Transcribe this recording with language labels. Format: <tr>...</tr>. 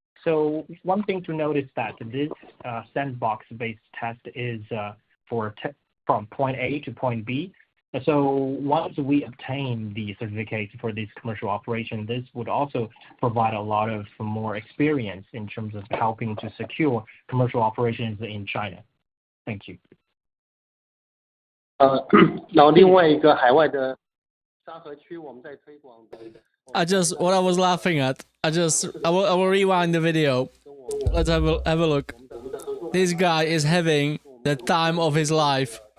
<en>So one thing to notice that this sandbox-based test is from point A to point B. So once we obtain the certificate for this commercial operation, this would also provide a lot of more experience in terms of helping to secure commercial operations in China. Thank you.</en> <zh>然后另外一个海外的沙河区，我们在推广的。</zh> <en>what I was laughing at, I will rewind the video. Let's have a look. This guy is having the time of his life.</en>